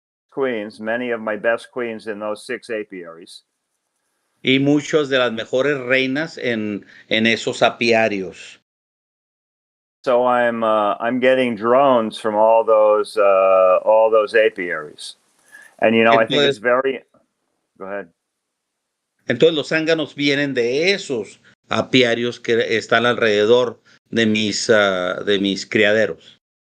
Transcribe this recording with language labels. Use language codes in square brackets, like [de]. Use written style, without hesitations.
[en] Queens, many of my best queens in those 6 apiaries. [es] Y muchas de las mejores reinas en esos apiarios. [en] So I'm getting drones from all those apiaries, and I think it's very. Go ahead. [es] Entonces los zánganos vienen de esos apiarios que están alrededor de mis criaderos.